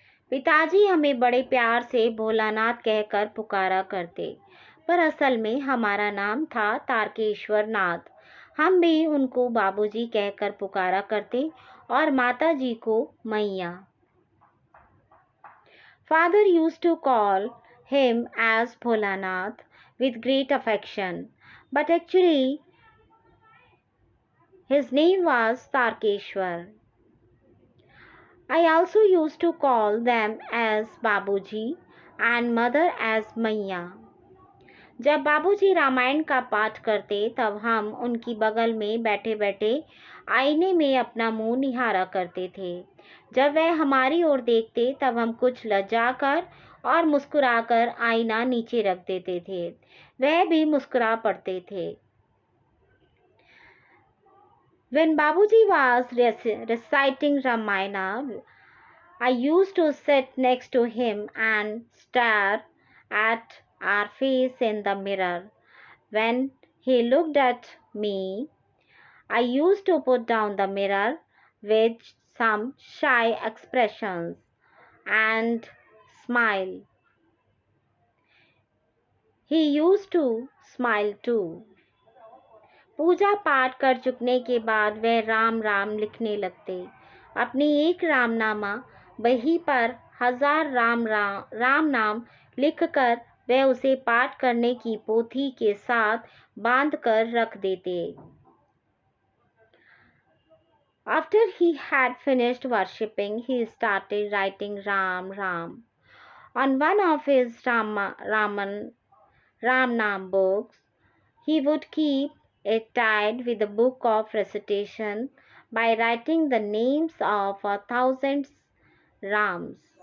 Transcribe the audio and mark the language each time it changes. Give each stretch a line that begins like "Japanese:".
Hindi: पिताजी हमें बड़े प्यार से भोलानाथ कहकर पुकारा करते, पर असल में हमारा नाम था तारकेश्वर नाथ। हम भी उनको बाबूजी कहकर पुकारा करते और माताजी को मैया।
English: Father used to call him as Bholanath with great affection, but actually his name was Tarkeshwar. I also used to call them as Babuji and mother as Maiya.
Hindi: जब बाबूजी रामायण का पाठ करते तब हम उनकी बगल में बैठे बैठे आईने में अपना मुंह निहारा करते थे। जब वह हमारी ओर देखते तब हम कुछ लज्जाकर और मुस्कुराकर आईना नीचे रख देते थे। वह भी मुस्कुरा पड़ते थे।
English: When Babuji was reciting Ramayana, I used to sit next to him and stare at our face in the mirror. When he looked at me, I used to put down the mirror with some shy expressions and smile. He used to smile too.
Hindi: पूजा पाठ कर चुकने के बाद वह राम राम लिखने लगते। अपनी एक रामनामा बही पर 1000 राम नाम लिखकर वह उसे पाठ करने की पोथी के साथ बांध कर रख देते।
English: After he had finished worshipping, he started writing Ram Ram on one of his Ram Nam books. He would keep it tied with a book of recitation by writing the names of 1,000 Rams.